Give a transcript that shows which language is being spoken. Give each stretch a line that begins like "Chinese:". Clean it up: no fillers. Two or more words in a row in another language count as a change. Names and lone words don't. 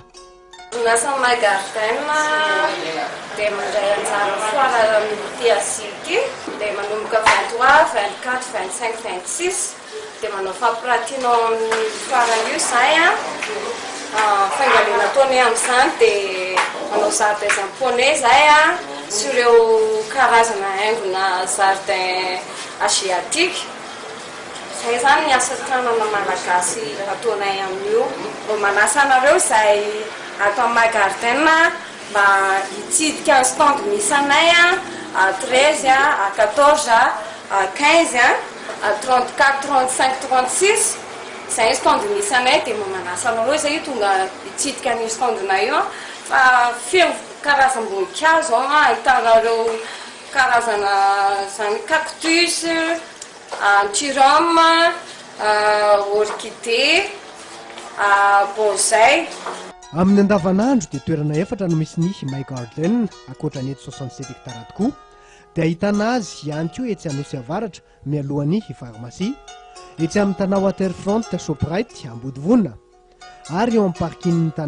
Malagasy: Orinasa My Garden dia mandray anjara foana amin'ity asika dia manomboka 23, 24, 25, 26 dia manao fampirantiana amin'ny farany io zay faingalena ataony amin'izany dia manao
French: jardin japonais
Malagasy: zay sy ireo karazana haingona
French: jardin asiatique
Malagasy: zay zany ny asa tanana malagasy ataonay amin'io mba manasa anareo izay atao my garden mba hitsidika ny stand misy anay à 13 à 14 à 15 à 34 35 36 zay stand misy anay dia mba manasa anareo izay tonga hitsidika ny standna io fa feno karazam-boninkazo ahitanareo karazana zany cactus antirome orchidée bonsai amin'ny andavanandro dia toerana efatra no misy ny my garden akoatra ny eto 67 hectara tokoa dia ahitana azy ihany koa etsy anosy avaratra mialohan'ny pharmacie etsy amin'ny tana waterfront shoprite ambodivona ary eo amin'ny parking tana